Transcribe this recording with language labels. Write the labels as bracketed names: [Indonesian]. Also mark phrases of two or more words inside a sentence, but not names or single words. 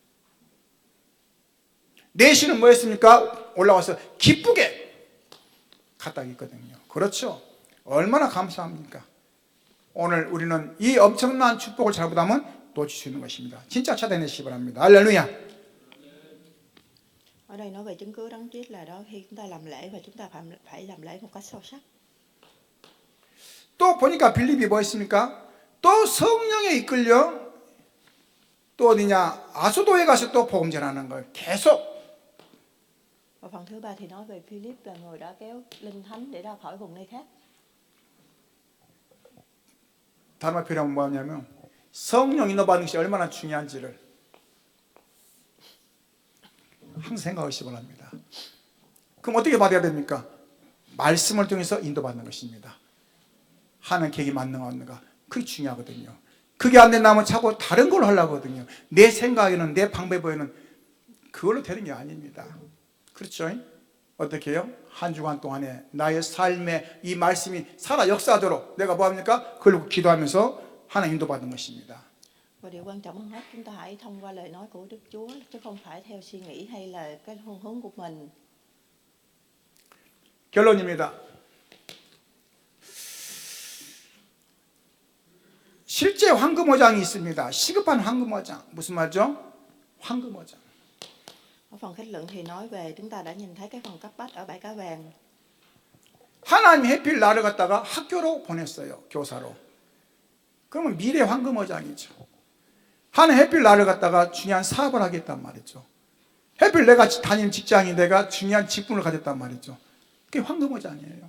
[Korean] 내시는 뭐였습니까? 올라와서 기쁘게 갔다 있거든요. 그렇죠? 얼마나 감사합니까? 오늘 우리는 이 엄청난 축복을 잘못하면 놓칠 수 있는 것입니다. 진짜 찾아내시기 바랍니다. 할렐루야. [Vietnamese] Ở đây nói về chứng cứ đáng tiếc là đó khi chúng ta làm lễ và chúng ta phải làm lễ một cách sâu sắc. [Korean] 또 보니까 빌립이 뭐 했습니까? 또 성령에 이끌려 또 어디냐 아소도에 가서 또 복음 전하는 걸 계속. [Vietnamese] Và phần thứ ba thì nói về Philip là người đã kéo linh thánh để ra khỏi vùng nơi khác. [Korean] 다른 말 표현하면 뭐냐면 성령 인도받는 것이 얼마나 중요한지를 항상 생각하시기 바랍니다. 그럼 어떻게 받아야 됩니까? 말씀을 통해서 인도받는 것입니다. 하는 계획이 맞는 거 없는가 그게 중요하거든요. 그게 안 된다면 자꾸 다른 걸 하려고 하거든요. 내 생각에는 내 방법에는 그걸로 되는 게 아닙니다. 그렇죠? 어떻게 해요? 한 주간 동안에 나의 삶에 이 말씀이 살아 역사하도록 내가 뭐합니까? 그걸 기도하면서 하나님 인도받는 것입니다. [Vietnamese] Và điều quan trọng hơn hết chúng ta hãy thông qua lời nói của Đức Chúa chứ không phải theo suy nghĩ hay là cái phương hướng của mình. [Korean] 결론입니다. 실제 황금어장이 있습니다. 시급한 황금어장. 무슨 말이죠? 황금어장. [Vietnamese] Ở phần kết luận thì nói về chúng ta đã nhìn thấy cái phần cấp bách ở bãi cá vàng. [Korean] 하나님이 해필 나를 갖다가 학교로 보냈어요. 교사로. 그러면 미래 황금어장이죠. 하나님 해필 나를 갖다가 중요한 사업을 하겠단 말이죠. 해필 내가 다니는 직장이 내가 중요한 직분을 가졌단 말이죠. 그게 황금어장이에요.